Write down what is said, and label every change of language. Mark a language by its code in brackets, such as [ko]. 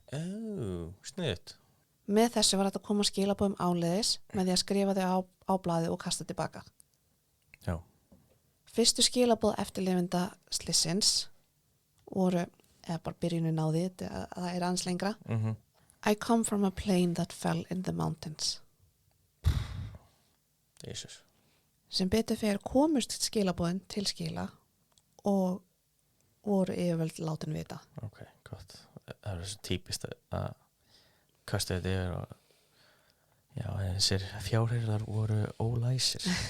[is] Sniðut. Með þessu var þetta að koma skilaboðum áleiðis með því að skrifa þau á blaðið og kasta tilbaka. Já. Fyrstu skilaboð eftirlifenda slissins voru, eða bara byrjunin á því, það er aðeins lengra. [en] I come from a plane that fell in the mountains. [is] Jesus. Sem betur fyrir komust skilaboðin til skila og voru yfirvöld látin vita. Ok, gott. Það er svo típist að kastu þetta yfir og já, þessir fjárhirðar voru ólæsir.